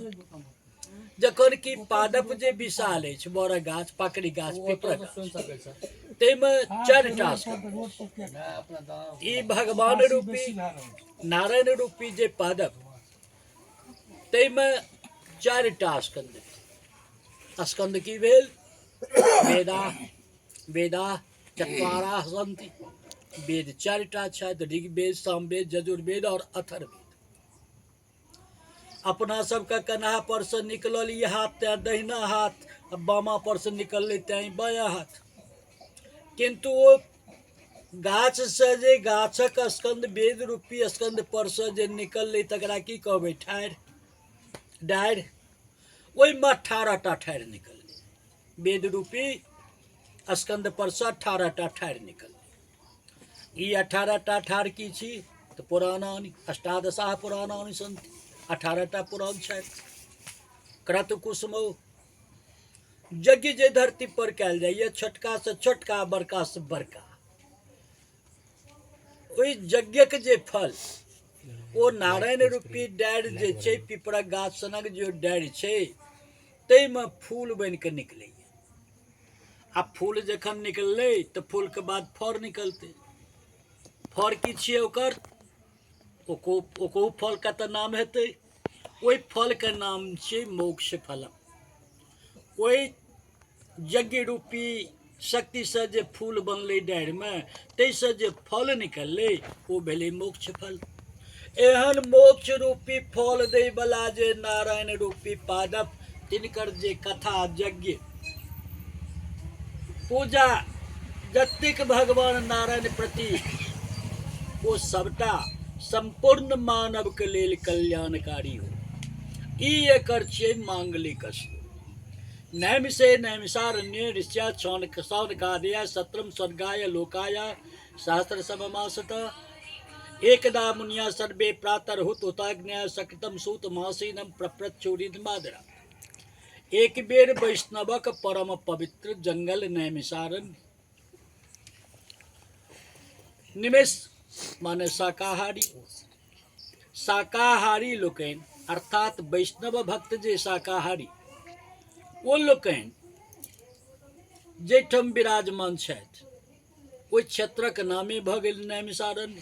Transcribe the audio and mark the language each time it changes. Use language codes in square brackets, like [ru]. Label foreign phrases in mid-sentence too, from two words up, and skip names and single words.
[mai] जखन कि पादप जे विशाल अछि, बड़ गाछ, पाकड़ी गाछ, पीपर गाछ, ताहिमे 4 टा स्कंद। ई भगवान रूपी नारायण रूपी जे पादप, ताहिमे 4 टा स्कंद। स्कंद की भेल? [sa] वेदा, वेदा चत्वारः सन्ति, [mai] वेद 4 टा छथि, ऋग्वेद, सामवेद, यजुर्वेद और अथर्ववेद। अपना सबके कन्हा पर से निकलल ई हाथ तैं दहिना हाथ, बामा पर से निकललै तैं बायां हाथ। किंतु ओ गाछ से जे गाछक स्कंद, वेद रूपी स्कंद पर से जे निकललै तकरा की कहबै? ठाढ़ि, डाढ़ि। ओहिमे 18 टा ठाढ़ि निकललै, वेद रूपी स्कंद पर से 18 टा ठाढ़ि निकललै। ई 18 टा ठाढ़ की छी? तऽ [sa] पुराणानि, अष्टादशाः पुराणानि सन्ति, [mai] 18 टा पुराण छथि। [sa] क्रतु कुसुमौ, [mai] यज्ञ जे धरती पर कयल जाइए, छोटका से छोटका, बड़का से बड़का, ओहि यज्ञक जे फल ओ नारायण रूपी डाढ़ि जे छै, पीपरक गाछ सनक जे डाढ़ि छै, ताहिमे फूल बनि कऽ निकलैए। आ फूल जखन निकललै तऽ फूलके बाद फर निकलतै। फर की छियै ओकर? ओको फलके तऽ नाम हेतै। ओहि फलके नाम छियै [sa] मोक्ष फलम। [mai] ओहि यज्ञ रूपी शक्ति से जे फूल बनलै डाढ़िमे, ताहिसँ जे फल निकललै ओ भेलै मोक्ष फल। एहन मोक्ष रूपी फल दै बला जे नारायण रूपी पादप, तिनकर जे कथा, यज्ञ, पूजा जतेक भगवान नारायण प्रति, ओ सबटा संपूर्ण मानव के लेल कल्याणकारी हो। ई एकर छियै मांगलिक श्लोक। [sa] नैमिषे नैमिषारण्ये ऋष्या शौनकादय सत्रम स्वर्गाय लोकाय सहस्र सममासतः एकदा मुनिया सर्वे प्रातर्हुतोताग्न्या सकृतं सूतमासीनं प्रप्रच्छोरितमादरा। [mai] एक बेर वैष्णवक परम पवित्र जंगल नैमिषारण्य, निमिष माने शाकाहारी, शाकाहारी लोकनि अर्थात वैष्णव भक्त जे शाकाहारी, ओ लोकनि जाहिठाम विराजमान छथि, ओहि क्षेत्रक नामे भऽ गेल नैमिषारण्य।